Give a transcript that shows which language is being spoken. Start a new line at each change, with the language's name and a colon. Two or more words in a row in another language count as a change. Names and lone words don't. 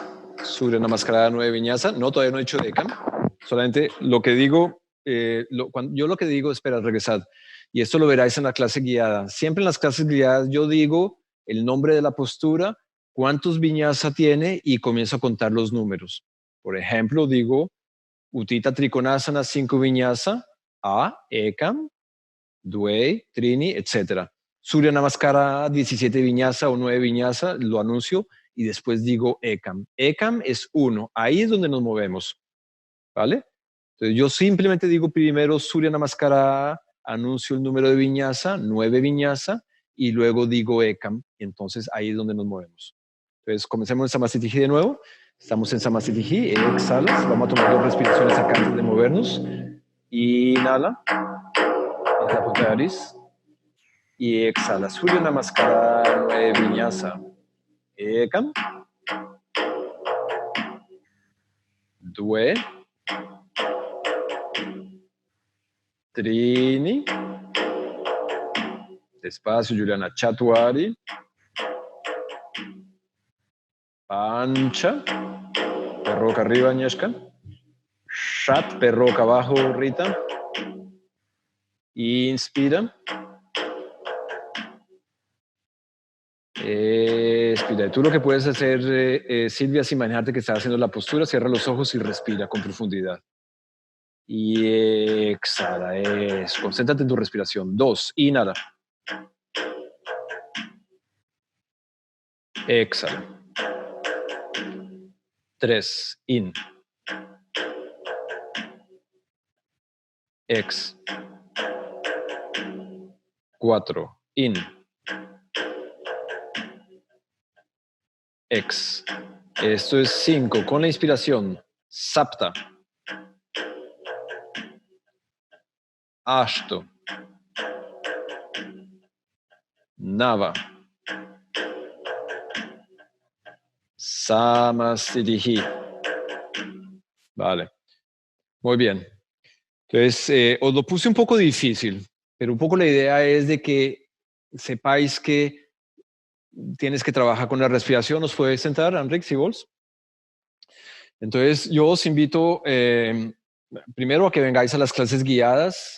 Spanish: Surya Namaskara 9 viñasa. No, todavía no he hecho Ekam. Solamente lo que digo, yo lo que digo, espera, regresad. Y esto lo veráis en la clase guiada. Siempre en las clases guiadas yo digo el nombre de la postura, cuántos viñasa tiene y comienzo a contar los números. Por ejemplo, digo Utthita Trikonasana 5 viñasa, A,
Sanskrit: एकम् द्वे त्रीणि,
Spanish: etc. Surya Namaskara 17 viñasa o 9 viñasa, lo anuncio y después digo Ekam. Ekam es 1, ahí es donde nos movemos. ¿Vale? Entonces yo simplemente digo primero Surya Namaskara, anuncio el número de viñasa, 9 viñasa, y luego digo Ekam, y entonces ahí es donde nos movemos. Entonces comencemos en Samastitihi de nuevo. Estamos en Samastitihi, exhalas, vamos a tomar 2 respiraciones acá antes de movernos. Inhala, en la punta de nariz, y exhala. Surya Namaskara, 9 viñasa, Ekam,
Sanskrit: द्वे त्रीणि,
Spanish: despacio, Juliana,
Sanskrit: चत्वारि पञ्च,
Spanish: perroca arriba, Agnieszka, Shat, perroca abajo, Rita, inspira, expira. Tú lo que puedes hacer, Silvia, es imaginarte que estás haciendo la postura, cierra los ojos y respira con profundidad. Y exhala, concéntrate en tu respiración. 2, inhala. Exhala. 3, in. Ex. 4, in. Ex. Esto es 5. Con la inspiración. Sapta. Ashto. Nava. Samastitihi. Vale. Muy bien. Entonces, os lo puse un poco difícil, pero un poco la idea es de que sepáis que tienes que trabajar con la respiración. ¿Os puedes sentar, Enric, si vos? Entonces, yo os invito primero a que vengáis a las clases guiadas.